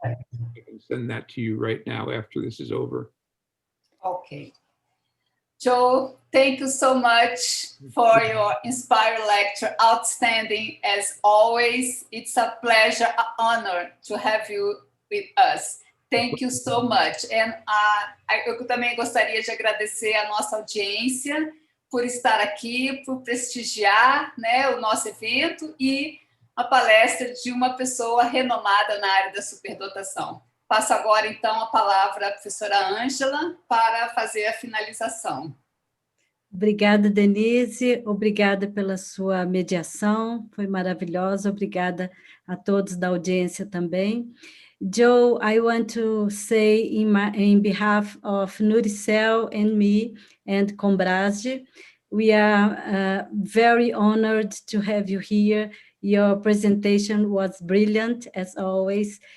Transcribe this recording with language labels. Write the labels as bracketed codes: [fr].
[en] I can send that to you right now after this is over. Okay. Joe, thank you so much for your inspiring lecture. Outstanding as always. It's a pleasure, an honor to have you with us. Thank you so much. [pt] And eu também gostaria de agradecer a nossa audiência por estar aqui, por prestigiar, né, o nosso evento e a palestra de uma pessoa renomada na área da superdotação. Passo agora, então, a palavra à professora Ângela para fazer a finalização. Obrigada, Denise. Obrigada pela sua mediação. Foi maravilhosa. Obrigada a todos da audiência também. [en] Joe, I want to say in behalf of Nuricel and me and Combrasde, we are very honored to have you here. Your presentation was brilliant, as always.